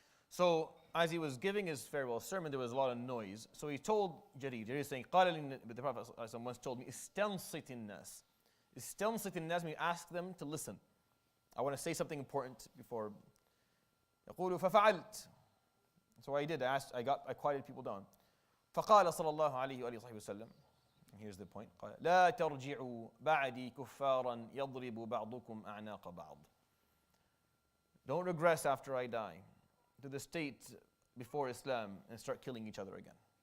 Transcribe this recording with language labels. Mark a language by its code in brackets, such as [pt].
[en] So as he was giving his farewell sermon, there was a lot of noise. So he told Jarir is saying, the Prophet ﷺ once told me, [ar] Istansit in-nas. Istansit in-nas [en] means ask them to listen. I want to say something important before. [ar] يقول ففعلت. [en] So what I did, I quieted people down. [ar] فقال صلى الله عليه وآله وصحبه وسلم. [en] Here's the point. [ar] قال لا ترجعوا بعدي كفارا يضرب بعضكم أعناق بعض. [en] Don't regress after I die to the state before Islam and start killing each other again.